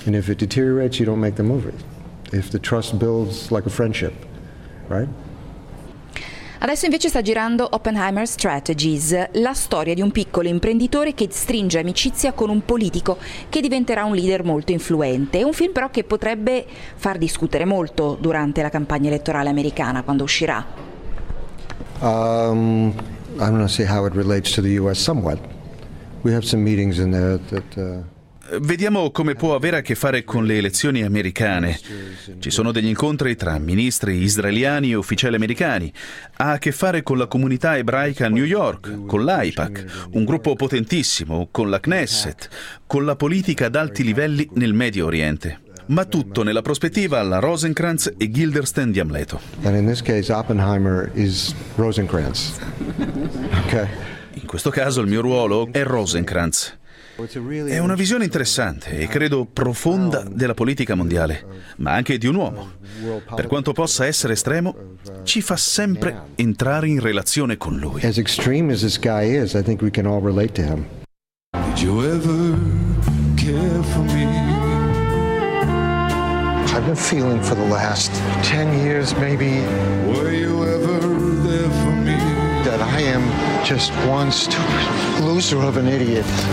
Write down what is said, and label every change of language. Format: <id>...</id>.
<en>And if it deteriorates, you don't make the movie. If the trust builds like a friendship, right?</en> <it>Adesso invece sta girando Oppenheimer Strategies, la storia di un piccolo imprenditore che stringe amicizia con un politico che diventerà un leader molto influente. È un film però che potrebbe far discutere molto durante la campagna elettorale americana quando uscirà.</it> <en>I don't see how it relates to the US somewhat. We have some meetings in there that</en> <it>Vediamo come può avere a che fare con le elezioni americane. Ci sono degli incontri tra ministri israeliani e ufficiali americani. Ha a che fare con la comunità ebraica a New York, con l'AIPAC, un gruppo potentissimo, con la Knesset, con la politica ad alti livelli nel Medio Oriente. Ma tutto nella prospettiva alla Rosencrantz e Guildenstern di Amleto.</it> <en>And in this case Oppenheimer is Rosencrantz. Okay.</en> <it>In questo caso il mio ruolo è Rosencrantz. È una visione interessante e credo profonda della politica mondiale, ma anche di un uomo. Per quanto possa essere estremo, ci fa sempre entrare in relazione con lui.</it> <en>As extreme as this guy is, I think we can all relate to him. Did you ever care for me? I've been feeling for the last 10 years, maybe. Were you ever there for me? That I am just one stupid loser of an idiot.</en>